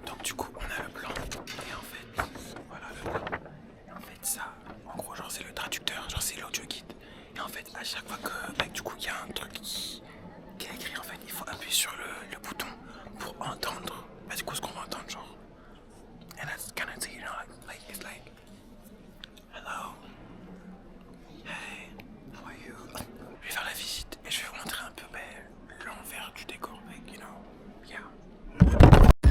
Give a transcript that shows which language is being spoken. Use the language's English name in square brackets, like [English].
[French] Donc, du coup, on a le plan. Et en fait, voilà le plan. Et en fait, ça, en gros, genre, c'est le traducteur, genre, c'est l'audio guide. Et en fait, à chaque fois que, du coup, il y a un truc qui est écrit, en fait, il faut appuyer sur le bouton pour entendre, du coup, ce qu'on va entendre, genre. [English] And that's kind of, you know, like, it's like, hello, hey, how are you? [French] Je vais faire la visite et je vais vous montrer un peu l'envers du décor, [English] like, you know, yeah.